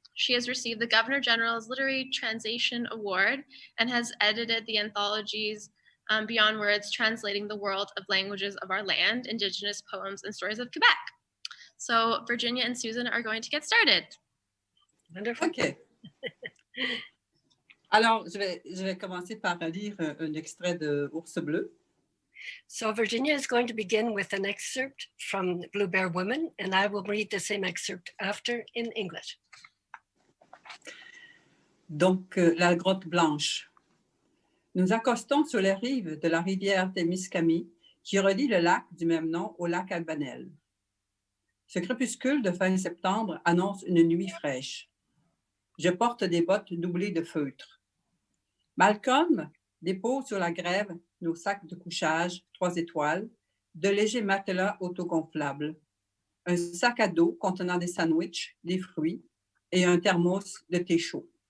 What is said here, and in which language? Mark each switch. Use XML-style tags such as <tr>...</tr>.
<en>She has received the Governor General's Literary Translation Award and has edited the anthologies Beyond Words, Translating the World of Languages of Our Land, Indigenous Poems and Stories of Quebec. So Virginia and Susan are going to get started. Wonderful. OK.</en> <fr>Alors, je vais commencer par lire un extrait de Ours bleu.</fr> <en>So Virginia is going to begin with an excerpt from Blue Bear Woman, and I will read the same excerpt after in English.</en> <fr>Donc, la grotte blanche. Nous accostons sur les rives de la rivière Témiscamie qui relie le lac du même nom au lac Albanel. Ce crépuscule de fin septembre annonce une nuit fraîche. Je porte des bottes doublées de feutre. Malcolm dépose sur la grève nos sacs de couchage 3 étoiles, de légers matelas autogonflables, un sac à dos contenant des sandwichs, des fruits et un thermos de thé chaud.</fr>